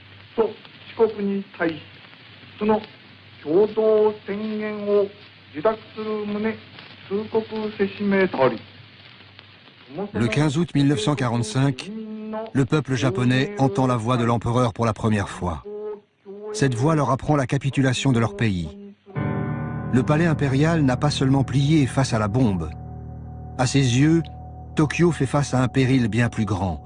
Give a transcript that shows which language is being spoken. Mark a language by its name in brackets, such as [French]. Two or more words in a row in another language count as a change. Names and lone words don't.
[Japanese] と四国に対しその共同宣言を受諾する旨通告せしめたり。 [French] Le 15 août 1945, le peuple japonais entend la voix de l'empereur pour la première fois. Cette voix leur apprend la capitulation de leur pays. Le palais impérial n'a pas seulement plié face à la bombe. À ses yeux, Tokyo fait face à un péril bien plus grand.